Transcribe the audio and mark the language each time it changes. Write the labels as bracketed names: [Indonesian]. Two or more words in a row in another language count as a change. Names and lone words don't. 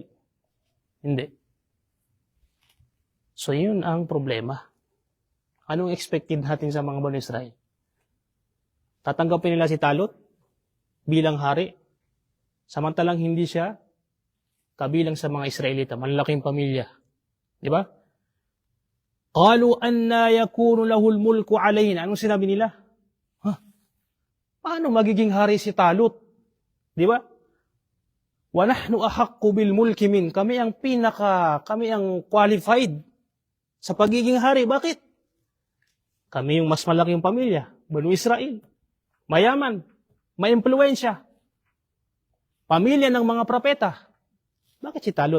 [Filipino] Hindi. So yun ang problema. Anong expected natin sa mga Banu Israel? Tatanggapin nila si Talut bilang hari, samantalang hindi siya kabilang sa mga Israelita, malalaking pamilya. Di ba? [Arabic] قالوا أنى يكون له الملك علينا. [Filipino] Anong sinabi nila? Paano magiging hari si Talut? Di ba? [Arabic] ونحن أحق بالملك من. [Filipino] Kami ang qualified sa pagiging hari. Bakit? Kami yung mas malaking pamilya, Banu Israel. Mayaman, may impluwensya. Pamilya ng mga propeta. Bakit si Talut?